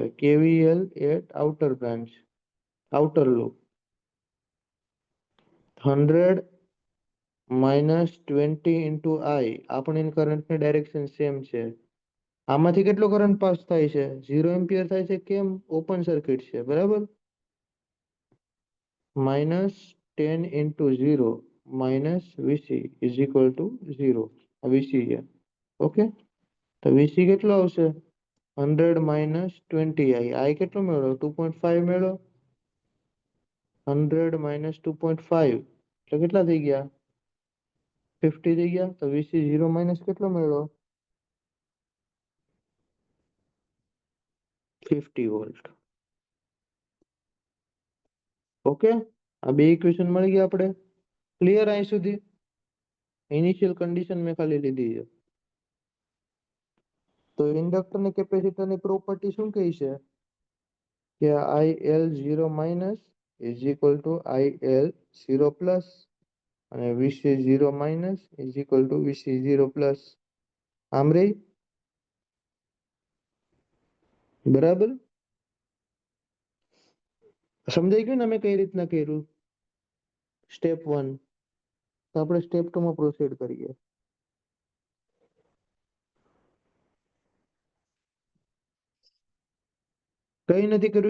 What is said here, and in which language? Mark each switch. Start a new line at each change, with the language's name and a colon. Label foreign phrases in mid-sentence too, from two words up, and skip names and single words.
English: KVL at outer branch, outer loop. 100 minus 20 into I.
Gujarati: આપણી કરંટની
English: direction same
Gujarati: છે. આમાંથી કેટલો કરંટ પાસ થાય છે? 0 એમ્પિયર થાય છે. કેમ?
English: open circuit
Gujarati: છે, બરાબર.
English: -10 into 0 minus VC is equal to 0.
Gujarati: આ VC છે. ઓકે, તો VC કેટલો આવશે?
English: 100 minus 20i. I
Gujarati: કેટલો મેળવ્યો? 2.5 મેળવ્યો. 100 minus 2.5 એટલે કેટલા થઈ ગયા? 50 થઈ ગયા. તો VC 0 minus કેટલો મેળવ્યો? 50 વોલ્ટ. ઓકે, આ બે ઇક્વેશન મળી ગયા આપણે. ક્લિયર અહીં સુધી?
English: initial condition
Gujarati: મેં ખાલી લીધી છે. તો ઇન્ડક્ટર ને કેપેસિટર ની પ્રોપર્ટી શું કહે છે?
English: કે IL 0 minus is equal to IL 0 plus અને VC 0 minus is equal to VC 0 plus.
Gujarati: આમ રહી, બરાબર. સમજાઈ ગયું ને અમે કઈ રીતના કર્યું? સ્ટેપ 1. તો આપણે સ્ટેપ 2 માં પ્રોસીડ કરીએ. કઈ નથી કર્યું.